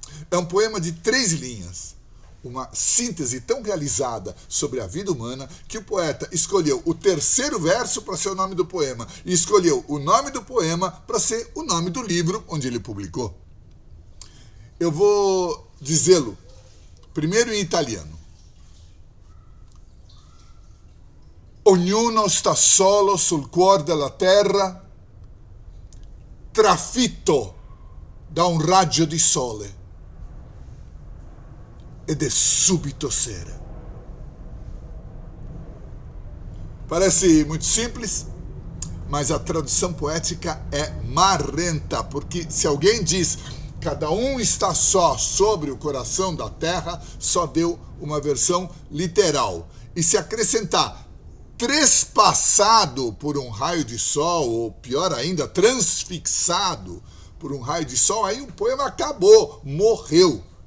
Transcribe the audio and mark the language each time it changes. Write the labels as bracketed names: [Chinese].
[Portuguese] É um poema de 3 linhas, uma síntese tão realizada sobre a vida humana que o poeta escolheu o terceiro verso para ser o nome do poema e escolheu o nome do poema para ser o nome do livro onde ele publicou. Eu vou dizê-lo primeiro em italiano. [Italian] Ognuno sta solo sul cuore della terra, trafitto da un raggio di sole, ed è subito sera. [Portuguese] Parece muito simples, mas a tradução poética é marrenta, porque se alguém diz cada um está só sobre o coração da terra, só deu uma versão literal. E se acrescentar trespassado por um raio de sol, ou pior ainda, transfixado por um raio de sol, aí o poema acabou, morreu.